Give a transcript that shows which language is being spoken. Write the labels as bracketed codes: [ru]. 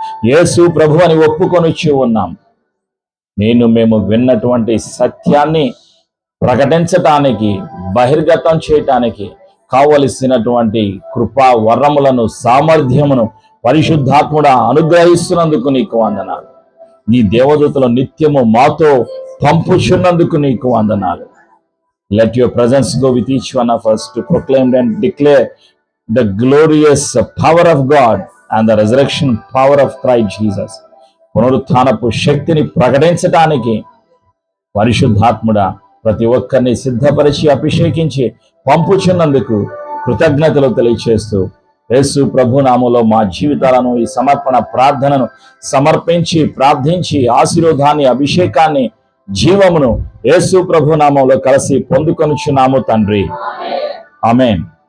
[te] యేసు ప్రభు అని ఒప్పుకొనిచ్చి ఉన్నాం. మేము విన్నటువంటి సత్యాన్ని ప్రకటించటానికి, బహిర్గతం చేయటానికి కావలసినటువంటి కృపా వరములను, సామర్థ్యమును పరిశుద్ధాత్ముడా అనుగ్రహిస్తున్నందుకు నీకు వందనాలు. నీ దేవదూతలు నిత్యము మాతో పంపుచున్నందుకు నీకు వందనాలు. [en] Let your presence go with each one of us to proclaim and declare the glorious power of God and the resurrection power of Christ Jesus. [te] పునరుత్థానపు శక్తిని ప్రకటించటానికి పరిశుద్ధాత్ముడా ప్రతి ఒక్కరిని సిద్ధపరిచి అభిషేకించి పంపుచున్నందుకు కృతజ్ఞతలు తెలియచేస్తూ యేసు ప్రభు నామములో మా జీవితాలను ఈ సమర్పణ ప్రార్థనను సమర్పించి ప్రార్థించి ఆశీర్వాదాన్ని అభిషేకాన్ని జీవమును యేసు ప్రభు నామములో కలిసి పొందుకొనుచున్నాము తండ్రి. ఆమేన్.